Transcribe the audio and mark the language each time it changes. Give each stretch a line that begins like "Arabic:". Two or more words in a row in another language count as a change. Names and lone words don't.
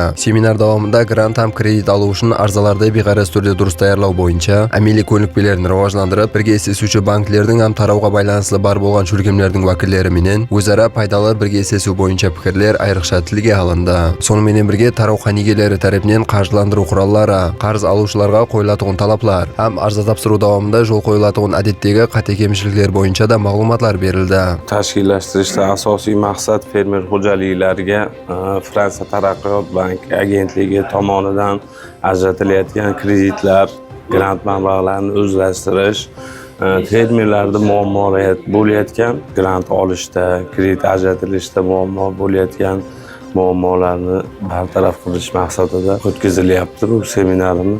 Kara-Kalpak: Семинар давамында грант һәм кредит алу үшін арзаларды бейғарыз түрде дұрыс даярлау бойынша әмелі көнікпелерін рауажландырып, бірге ислесуші банкілердің һәм тарауға байланыслы бар болған шөлкемлердің уәкілдері менен өзара пайдалы бірге ислесу бойынша пікірлер айрықша тілге алынды. Сонымен бірге тарау қанигелері тарапынан қаржыландыру құраллары, қарыз алушыларға қойылатын талаплар һәм арза тапсыру
Uzbek: davomida yo'l qo'yiladigan odatdagi qat'iy kamchiliklar bo'yicha da ma'lumotlar berildi. Tashkillashtirishda asosiy maqsad fermer xo'jaliklariga Fransiya taraqqiyot banki agentligi tomonidan ajratilayotgan kreditlar, grant mablag'larini o'zlashtirish, fermerlarda muammo bo'layotgan grant olishda, kredit ajratilishda muammo bo'layotgan muammolarni bartaraf qilish maqsadida o'tkazilyapti bu seminarimiz.